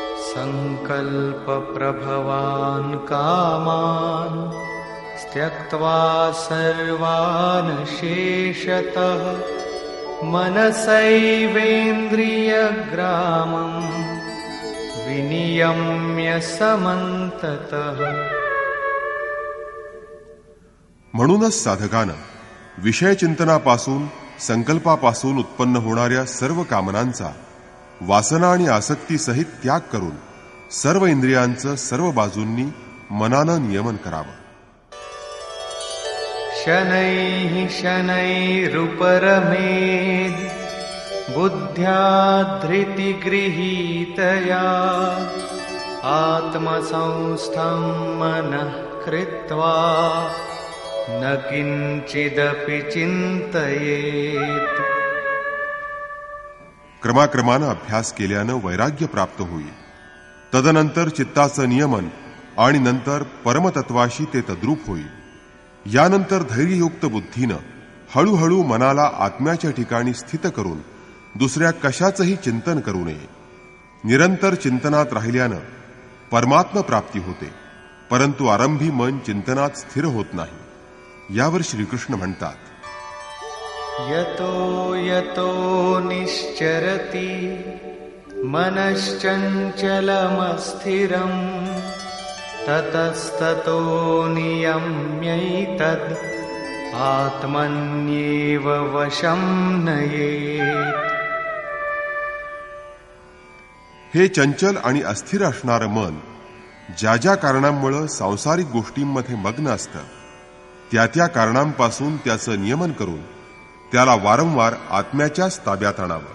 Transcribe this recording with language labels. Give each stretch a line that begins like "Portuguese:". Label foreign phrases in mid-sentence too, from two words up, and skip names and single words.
Sanskrit: सङ्कल्पप्रभवान् कामान् त्यक्त्वा सर्वान् शेषतः मनसैवेन्द्रियग्रामम् विनियम्य समन्ततः.
Marathi: म्हणूनच साधकानं विषयचिंतनापासून संकल्पापासून उत्पन्न होणाऱ्या सर्व कामनांचा वासना आणि आसक्तीसहित त्याग करून सर्व इंद्रियांचं सर्व बाजूंनी मनानं नियमन करावं.
Sanskrit: शनैः शनैरुपरमेद् बुद्ध्या धृतिगृहीतया आत्मसंस्थं मनः कृत्वा न किंचिदपि चिंतयेत्.
Marathi: क्रमाक्रमानं अभ्यास केल्यानं वैराग्य प्राप्त होईल. तदनंतर चित्ताचं नियमन आणि नंतर परमतत्वाशी ते तद्रूप होईल. यानंतर धैर्ययुक्त बुद्धीनं हळूहळू मनाला आत्म्याच्या ठिकाणी स्थित करून दुसऱ्या कशाचंही चिंतन करू नये. निरंतर चिंतनात राहिल्यानं परमात्म प्राप्ती होते, परंतु आरंभी मन चिंतनात स्थिर होत नाही. यावर श्रीकृष्ण म्हणतात,
Sanskrit: यतो यतो निश्चरति मनश्चञ्चलमस्थिरम् ततस्ततो नियम्यैतद् आत्मन्येव वशं नयेत्.
Marathi: हे चंचल आणि अस्थिर असणारं मन ज्या ज्या कारणांमुळे सांसारिक गोष्टींमध्ये मग्न असतं, त्या त्या कारणांपासून त्याचं नियमन करून त्याला वारंवार आत्म्याच्याच ताब्यात आणावं.